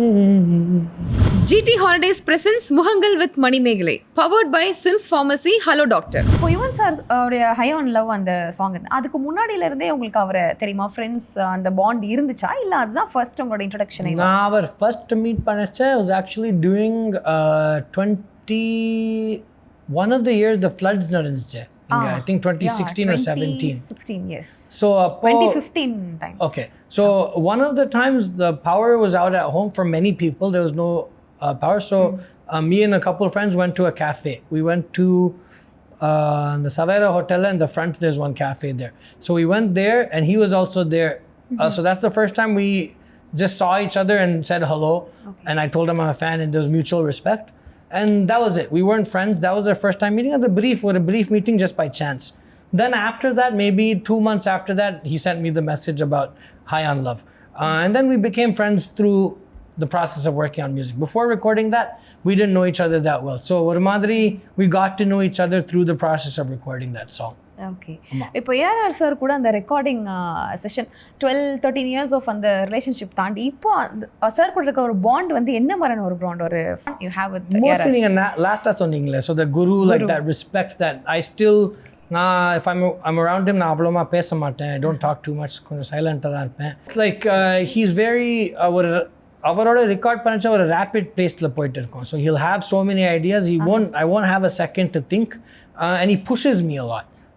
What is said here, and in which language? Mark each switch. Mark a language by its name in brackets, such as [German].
[English] GT Holidays presents Muhangal with Manimegalai, powered by Sims Pharmacy. Hello Doctor. [Tamil] இப்போ Yuvan sir உடைய high on love அந்த song, அதுக்கு முன்னாடியில இருந்தே உங்களுக்கு அவரை தெரியுமா? ஃப்ரெண்ட்ஸ் அந்த பாண்ட் இருந்துச்சா, இல்ல அதுதான் ஃபர்ஸ்ட் உங்களோட இன்ட்ரோடக்ஷன்? நான் அவர் first meet பண்ணச்ச [English] was actually during 21 of the years the floods நடந்துச்சு. I think 2016 or 17. 16 yes. So 2015 times. Okay. So one of the times the power was out at home for many people. There was no power. So me and a couple of friends went to a cafe. We went to the Savera Hotel, and the front there's one cafe there. So we went there and he was also there. So that's the first time we just saw each other and said hello. Okay. And I told him I'm a fan, and there was mutual respect. And that was it. We weren't friends. That was our first time meeting. At the brief meeting just by chance. Then after that, maybe 2 months after that, he sent me the message about High on Love. And then we became friends through the process of working on music. Before recording that, we didn't know each other that well. So [Tamil] ஒரு மாதிரி [English] we got to know each other through the process of recording that song. Okay. [Tamil] இப்போ AR sir கூட அந்த recording session 12-13 years of அந்த relationship தாண்டி இப்போ sir கூட இருக்க ஒரு பாண்ட் வந்து என்ன மாதிரியான ஒரு பாண்ட் ஒரு யூ ஹேவ் வித் [English] mostly [Tamil] நீங்க லாஸ்டா சொன்னீங்களே, [English] so the guru like that respect that I still if I'm around him [Tamil] நான் அவ்வளோமா பேச மாட்டேன். [English] I don't talk too much. [Tamil] கொஞ்சம் சைலண்டாக தான் இருப்பேன். [English] Like he's very [Tamil] அவரோட ரெக்கார்ட் பண்ணச்ச ஒரு ரேபிட் பேஸ்ல போயிட்டு இருக்கும். [English] So he'll have so many ideas. I won't have a second to think, and he pushes me a lot.